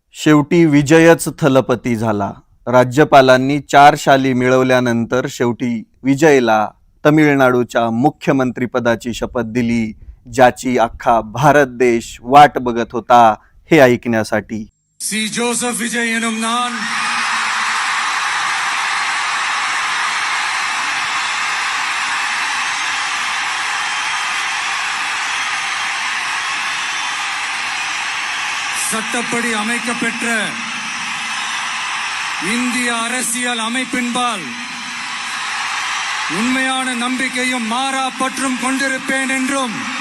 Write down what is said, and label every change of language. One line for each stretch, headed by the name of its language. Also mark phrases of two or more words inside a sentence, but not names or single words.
Marathi: शेवटी विजयच थलपती झाला. राज्यपालांनी 4 शाली मिळवल्यानंतर शेवटी विजयला तमिळनाडूच्या मुख्यमंत्रीपदाची शपथ दिली, ज्याची अख्खा भारत देश वाट बघत होता हे ऐकण्यासाठी.
Tamil: सी जोसेफ विजय எனும் நான் சட்டப்படி அமைக்கப்பெற்ற இந்திய அரசியல் அமைப்பின்பால் உண்மையான நம்பிக்கையும் மாறா பற்றும் கொண்டிருப்பேன் என்றும்